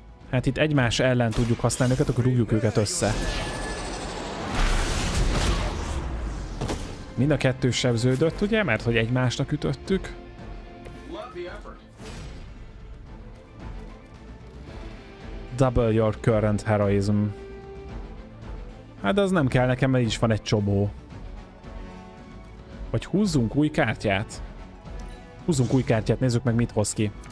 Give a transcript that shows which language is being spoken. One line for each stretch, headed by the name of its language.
Hungarian: Hát itt egymás ellen tudjuk használni őket, akkor rúgjuk őket össze. Mind a kettő sebződött, ugye? Mert hogy egymásnak ütöttük.
English: Double your current heroism.
Hungarian: Hát az nem kell nekem, mert így is van egy csobó. Vagy húzzunk új kártyát? Húzzunk új kártyát, nézzük meg, mit hoz ki.